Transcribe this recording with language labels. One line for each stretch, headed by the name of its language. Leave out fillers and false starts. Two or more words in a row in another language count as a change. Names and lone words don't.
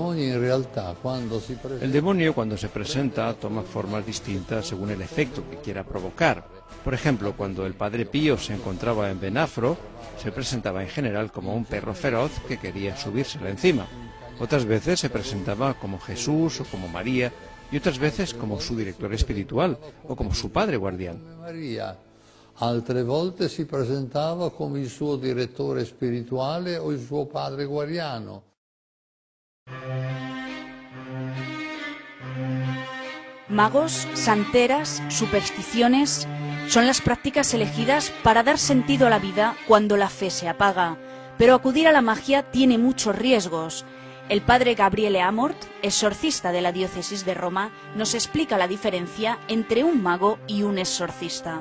Spanish: demonio, cuando se presenta, toma formas distintas según el efecto que quiera provocar. Por ejemplo, cuando el Padre Pío se encontraba en Benafro, se presentaba en general como un perro feroz que quería subírsela encima. Otras veces se presentaba como Jesús o como María, y otras veces como su director espiritual o como su padre guardián.
Italian: Altre volte si presentava come il suo direttore spirituale o il suo padre guardiano.
Spanish: Magos, santeras, supersticiones son las prácticas elegidas para dar sentido a la vida cuando la fe se apaga. Pero acudir a la magia tiene muchos riesgos. El padre Gabriele Amort, exorcista de la diócesis de Roma, nos explica la diferencia entre un mago y un exorcista.